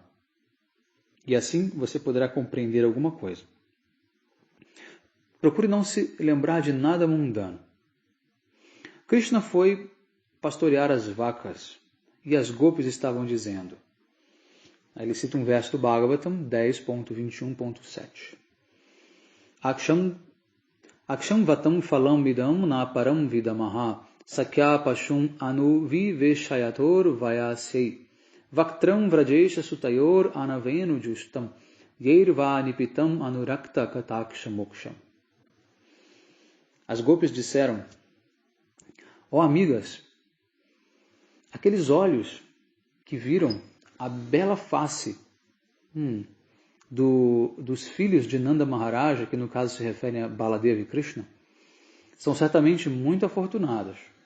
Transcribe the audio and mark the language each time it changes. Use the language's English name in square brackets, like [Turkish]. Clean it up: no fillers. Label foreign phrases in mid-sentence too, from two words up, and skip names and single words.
[Portuguese] E assim você poderá compreender alguma coisa. Procure não se lembrar de nada mundano. Krishna foi pastorear as vacas e as gopis estavam dizendo. Aí ele cita um verso do Bhagavatam 10.21.7. [Sanskrit] Aksham vatam phalam vidam na param vidamaha sakya pashum anuviveshayator vayasei vaktram vrajesha sutayor anavenu justam yeirva nipitam anurakta kataksha moksham. [Portuguese] As gopis disseram, ó amigas, aqueles olhos que viram a bela face dos filhos de Nanda Maharaja, que no caso se referem a Baladeva e Krishna, são certamente muito afortunados.